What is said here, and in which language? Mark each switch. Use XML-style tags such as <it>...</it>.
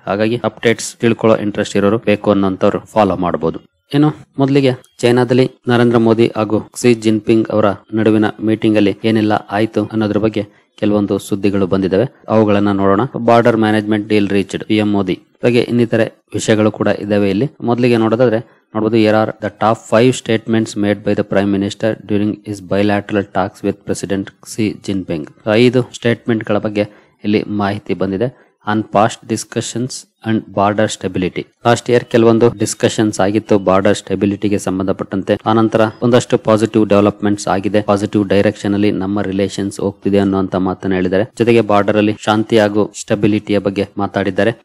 <kn>ಹಾಗಾಗಿ ಅಪ್ಡೇಟ್ಸ್ ತಿಳ್ಕೊಳ್ಳೋ ಇಂಟ್ರೆಸ್ಟ್ ಇರೋರು, ಬೇಕು ಅನ್ನೋಂಥವ್ರು ಫಾಲೋ ಮಾಡಬಹುದು. ಇನ್ನು ಮೊದಲಿಗೆ ಚೈನಾದಲ್ಲಿ ನರೇಂದ್ರ ಮೋದಿ ಹಾಗೂ ಕ್ಸಿ ಜಿನ್ಪಿಂಗ್ ಅವರ ನಡುವಿನ ಮೀಟಿಂಗ್ ಅಲ್ಲಿ ಏನೆಲ್ಲ ಆಯ್ತು ಅನ್ನೋದ್ರ ಬಗ್ಗೆ ಕೆಲವೊಂದು ಸುದ್ದಿಗಳು ಬಂದಿದ್ದಾವೆ. ಅವುಗಳನ್ನ ನೋಡೋಣ.</kn> <en>border management deal reached,</en> <kn>PM Modi ಹಾಗೆ ಇನ್ನಿತರೆ ವಿಷಯಗಳು ಕೂಡ ಇದಾವೆ. ಇಲ್ಲಿ ಮೊದಲಿಗೆ ನೋಡೋದಾದ್ರೆ ನೋಡಬಹುದು,</kn> <en>here are the top 5 statements made by the Prime Minister during his bilateral talks with President Xi Jinping.</en> <kn>5 statement ಗಳ ಬಗ್ಗೆ ಇಲ್ಲಿ ಮಾಹಿತಿ ಬಂದಿದೆ.</kn> <en>On past discussions and border stability.</en> <kn>Last year ಕೆಲವೊಂದು ಡಿಸ್ಕಷನ್ಸ್ ಆಗಿತ್ತು ಬಾರ್ಡರ್ ಸ್ಟೆಬಿಲಿಟಿಗೆ ಸಂಬಂಧಪಟ್ಟಂತೆ. ಆನಂತರ ಒಂದಷ್ಟು ಪಾಸಿಟಿವ್ ಡೆವಲಪ್ಮೆಂಟ್ಸ್ ಆಗಿದೆ. ಪಾಸಿಟಿವ್ ಡೈರೆಕ್ಷನ್ ಅಲ್ಲಿ ನಮ್ಮ ರಿಲೇಷನ್ಸ್ ಹೋಗ್ತಿದೆ ಅನ್ನುವಂತ ಮಾತನ್ನ ಹೇಳಿದ್ದಾರೆ. ಜೊತೆಗೆ ಬಾರ್ಡರ್ ಅಲ್ಲಿ ಶಾಂತಿ ಹಾಗೂ ಸ್ಟೆಬಿಲಿಟಿಯ ಬಗ್ಗೆ ಮಾತಾಡಿದ್ದಾರೆ.</kn>